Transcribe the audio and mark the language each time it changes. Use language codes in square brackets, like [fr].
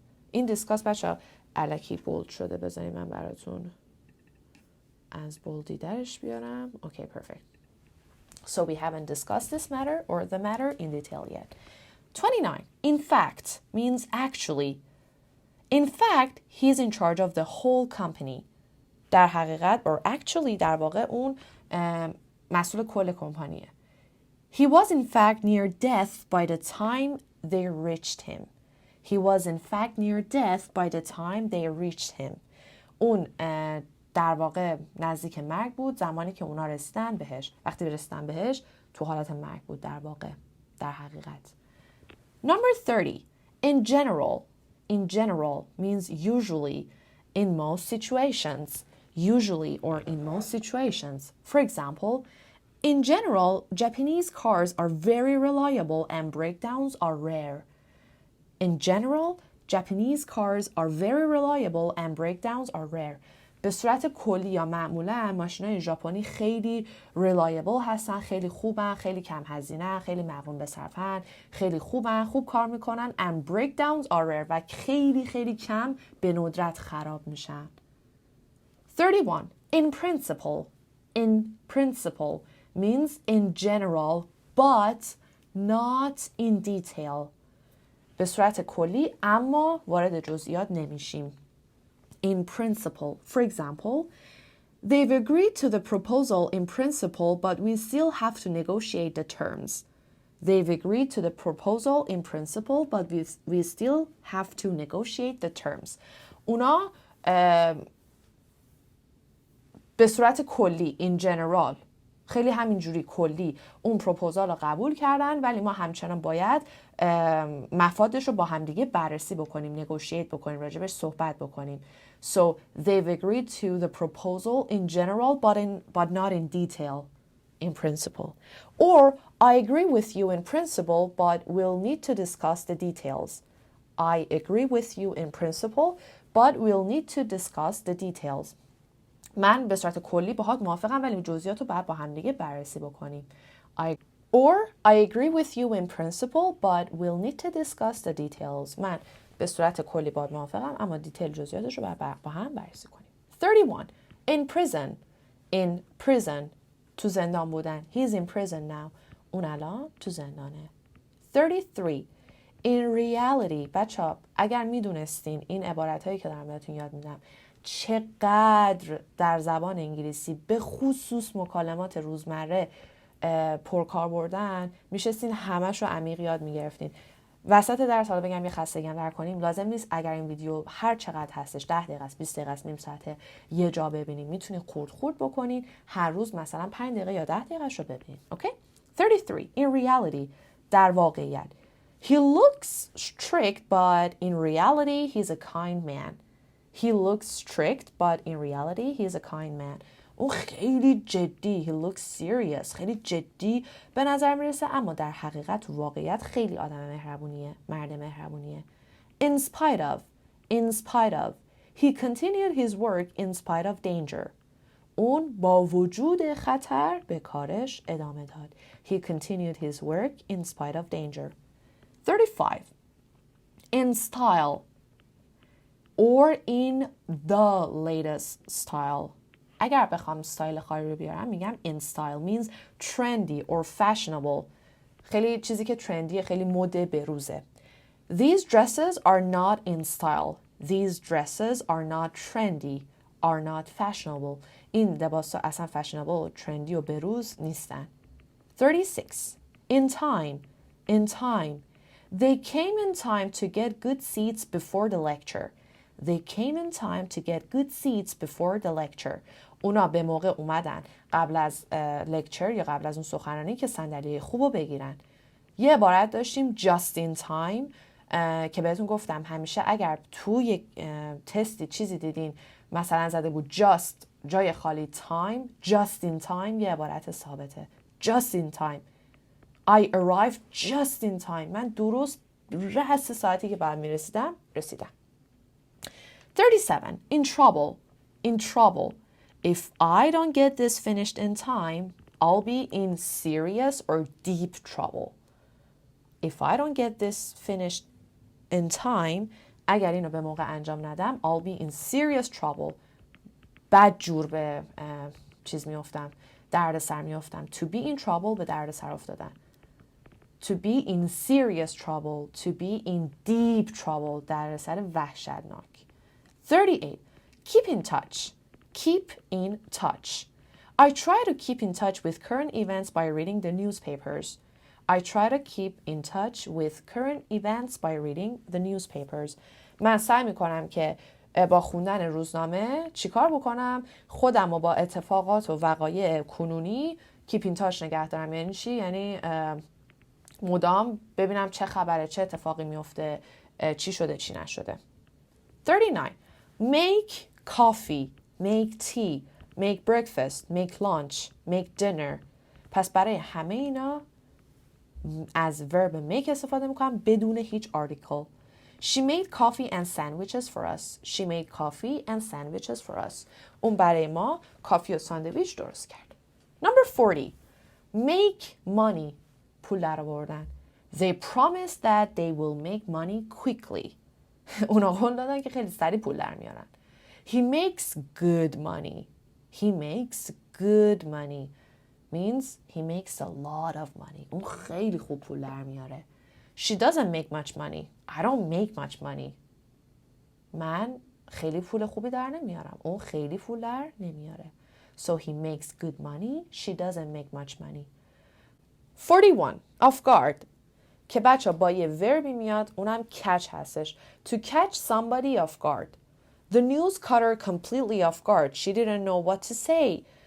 [fa] این دیسکاس بچه الکی بولد شده، بذارید من براتون از بولدی درش بیارم. [en] Okay, perfect. So we haven't discussed this matter or the matter in detail yet. 29. In fact means actually. In fact, he's in charge of the whole company. [fa] در حقیقت [en] or actually [fa] در واقع اون مسئول کل کمپانیه. [en] He was in fact near death by the time they reached him. He was in fact near death by the time they reached him. [fa] اون در واقع نزدیک مرگ بود زمانی که اونا رسیدن بهش. وقتی رسیدن بهش تو حالت مرگ بود در واقع، در حقیقت. [en] Number 30. In general. In general means usually, in most situations. Usually or in most situations. For example, in general, Japanese cars are very reliable and breakdowns are rare. In general, Japanese cars are very reliable and breakdowns are rare. [fa] به صورت کلی یا معمولا ماشینای ژاپنی خیلی ریلایبل هستن، خیلی خوبن، خیلی کم هزینه، خیلی مقرون به صرفن، خیلی خوبن، خوب کار میکنن [en] and breakdowns are rare [fa] و خیلی کم به ندرت خراب میشن. [en] 31. In principle. In principle means in general but not in detail. [fa] به صورت کلی اما وارد جزئیات نمیشیم. [en] In principle. For example, they've agreed to the proposal in principle, but we still have to negotiate the terms. They've agreed to the proposal in principle, but we still have to negotiate the terms. [fa] اونا به صورت کلی [en] in general [fa] خیلی همینجوری کلی اون پروپوزال رو قبول کردن ولی ما همچنان باید مفادش رو با همدیگه بررسی بکنیم، نگوشیت بکنیم، راجبش صحبت بکنیم. [en] So they've agreed to the proposal in general but not in detail in principle. Or I agree with you in principle but we'll need to discuss the details. I agree with you in principle but we'll need to discuss the details. [fa] من به صورت کلی باهات موافقم ولی جزئیات رو باید با هم دیگه بررسی بکنیم. [en] Or I agree with you in principle but we'll need to discuss the details. [fa] من به صورت کلی باهات موافقم اما دیتیل جزئیاتش رو با هم بررسی کنیم. [en] 31. In prison. In prison. [fa] تو زندان بودن. [en] He's in prison now. [fa] اون الان تو زندانه. 33. [en] In reality. [fa] بچه‌ها اگر میدونستین این عبارت‌هایی که دارم بهتون یاد میدم چقدر در زبان انگلیسی به خصوص مکالمات روزمره پرکار بردن، میشستین همش رو عمیق یاد میگرفتین. وسط درس حالا بگم یه خستگی هم در کنیم، لازم نیست اگر این ویدیو هر چقدر هستش 10 دقیقه است 20 دقیقه است نیم ساعته یه جا ببینید، میتونید خورد بکنید هر روز مثلا 5 دقیقه یا 10 دقیقه رو ببینید. اوکی. [en] 33 in reality [fa] در واقعیت [en] he looks strict but in reality he's a kind man. He looks strict but in reality he's a kind man. [fa] اون خیلی جدی. [en] He looks serious. [fa] خیلی جدی به نظر میرسه اما در حقیقت تو واقعیت خیلی آدم مهربونیه. مرد مهربونیه. [en] In spite of. In spite of. He continued his work in spite of danger. [fa] اون با وجود خطر به کارش ادامه داد. [en] He continued his work in spite of danger. 35. In style or in the latest style. [fa] اگر بخوام استایل خاصی رو بیارم میگم [en] in style means trendy or fashionable. [fa] خیلی چیزی که ترندیه، خیلی مد بروزه. [en] These dresses are not in style. These dresses are not trendy. Are not fashionable. [fa] این لباسا اصلا fashionable، ترندی و بروز نیستن. [en] 36. In time. In time. They came in time to get good seats before the lecture. They came in time to get good seats before the lecture. [fa] اونا به موقع اومدن قبل از لکچر یا قبل از اون سخنرانی که صندلی خوبو بگیرن. یه عبارت داشتیم just in time که بهتون گفتم همیشه اگر تو یک تستی چیزی دیدین مثلا زده بود just جای خالی time just in time یه عبارت ثابته. [en] Just in time. I arrived just in time. [fa] من درست رأس ساعتی که بعد رسیدم. [en] 37. In trouble. In trouble. If I don't get this finished in time, I'll be in serious or deep trouble. If I don't get this finished in time, [fa] اگر اینو به موقع انجام ندم, [en] I'll be in serious trouble. [fa] بد جور به چیز میافتم. درد سر میافتم. [en] To be in trouble [fa] به درد سر افتادن. [en] To be in serious trouble. To be in deep trouble. [fa] درد سر وحشتناک. [en] 38. Keep in touch. Keep in touch. I try to keep in touch with current events by reading the newspapers. I try to keep in touch with current events by reading the newspapers. [fa] من سعی میکنم که با خوندن روزنامه چیکار بکنم؟ خودم رو با اتفاقات و وقایع کنونی keep in touch نگه دارم. یعنی چی؟ یعنی مدام ببینم چه خبره، چه اتفاقی میفته، چی شده، چی نشده. [en] 39. Make coffee. Make tea. Make breakfast. Make lunch. Make dinner. [fa] پس برای همه اینا از verb make استفاده میکنم بدون هیچ article. [en] She made coffee and sandwiches for us. She made coffee and sandwiches for us. [fa] اون برای ما کافی و ساندویچ درست کرد. [en] Number 40. Make money. [fa] پول در آوردن. [en] They promised that they will make money quickly. [fa] اونا قول دادن که خیلی سریع پول در میارن. [en] He makes good money. He makes good money. Means he makes a lot of money. [fa] اون خیلی خوب پول در میاره. [en] She doesn't make much money. I don't make much money. [fa] من خیلی پول خوبی در نمیارم. اون خیلی پول در نمیاره. [en] So he makes good money. She doesn't make much money. 41. Off guard. [fa] که بچه با یه وربی میاد اونم catch هستش. [en] To catch somebody off guard. The news caught her completely off guard. She didn't know what to say.